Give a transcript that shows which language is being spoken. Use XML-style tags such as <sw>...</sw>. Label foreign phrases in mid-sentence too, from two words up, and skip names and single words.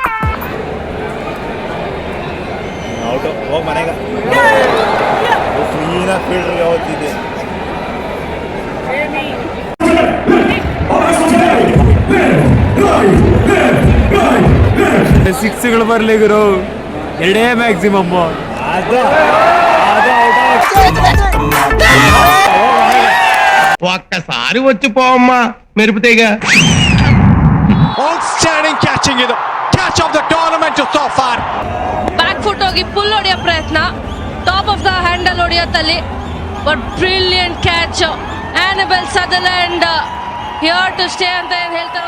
<kn>ಔಟ್ ಹೋಗಿ ಮನೆಗೆ ಕ್ಲೀನಾಗಿ ಫೀಲ್ಡ್ಗೆ ಹೋಗ್ತಿದ್ದೆ ಸಿಕ್ಸ್ಗಳು ಬರ್ಲಿ ಗುರು 2 ಮ್ಯಾಕ್ಸಿಮಮ್</kn> <te>ఒక్కసారి వచ్చిపోవమ్మా మెరుపుతేగా</te> <en>outstanding catching ಇದು catch of the tournament so far back foot</en> <kn>ಹೋಗಿ ಪುಲ್ ಹೊಡೆಯೋ ಪ್ರಯತ್ನ</kn> <en>top of the handle</en> <kn>ಹೊಡೆಯೋತ್ತಲ್ಲಿ</kn> <en>but brilliant catch Annabel Sutherland here to stay</en> <kn>ಅಂತ ಏನ್ ಹೇಳ್ತಾರೆ</kn>